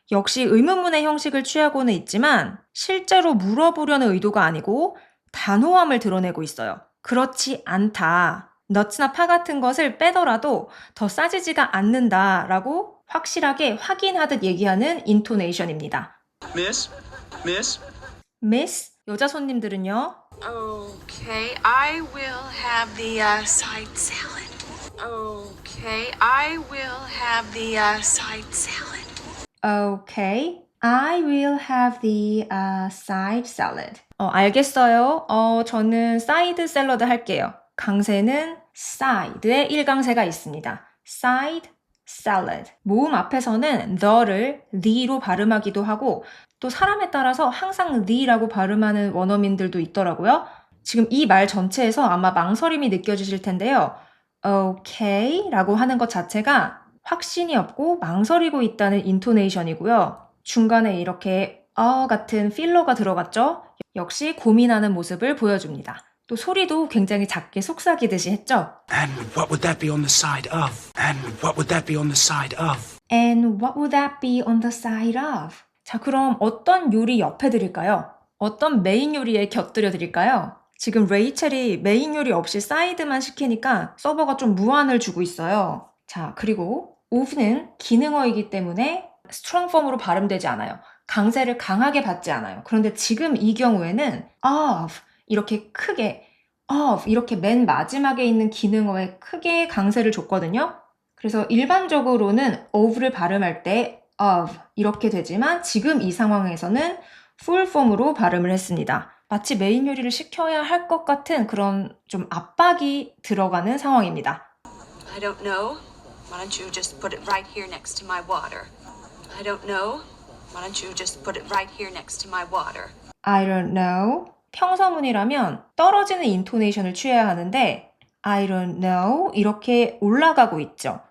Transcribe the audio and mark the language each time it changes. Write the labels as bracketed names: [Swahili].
[Korean] 역시 의문문의 형식을 취하고는 있지만 실제로 물어보려는 의도가 아니고 단호함을 드러내고 있어요. 그렇지 않다. 넛이나 파 같은 것을 빼더라도 더 싸지지가 않는다라고 확실하게 확인하듯 얘기하는 인토네이션입니다. [English] Miss? Miss? [Korean] Miss, 여자 손님들은요. [English] Okay, I will have the side salad. Okay, I will have the side salad. Okay, I will have the side salad. [Korean] 알겠어요. 저는 사이드 샐러드 할게요. 강세는 side에 1강세가 있습니다. [English] side salad. [Korean] 모음 앞에서는 the를 the로 발음하기도 하고 또 사람에 따라서 항상 the라고 발음하는 원어민들도 있더라고요. 지금 이 말 전체에서 아마 망설임이 느껴지실 텐데요. okay 라고 하는 것 자체가 확신이 없고 망설이고 있다는 인토네이션이고요. 중간에 이렇게 같은 필러가 들어갔죠? 역시 고민하는 모습을 보여줍니다. 또 소리도 굉장히 작게 속삭이듯이 했죠? [English] And what would that be on the side of? And what would that be on the side of? And what would that be on the side of? [Korean] 자, 그럼 어떤 요리 옆에 드릴까요? 어떤 메인 요리에 곁들여 드릴까요? 지금 레이첼이 메인 요리 없이 사이드만 시키니까 서버가 좀 무안을 주고 있어요. 자, 그리고 of는 기능어이기 때문에 strong form으로 발음되지 않아요. 강세를 강하게 받지 않아요. 그런데 지금 이 경우에는 of 이렇게 크게 of 이렇게 맨 마지막에 있는 기능어에 크게 강세를 줬거든요. 그래서 일반적으로는 of를 발음할 때 of 이렇게 되지만 지금 이 상황에서는 full form으로 발음을 했습니다. 마치 메인 요리를 시켜야 할 것 같은 그런 좀 압박이 들어가는 상황입니다. [English] I don't know. Why don't you just put it right here next to my water? I don't know. Why don't you just put it right here next to my water? I don't know. [Korean] 평서문이라면 떨어지는 인토네이션을 취해야 하는데 [English] I don't know [Korean] 이렇게 올라가고 있죠.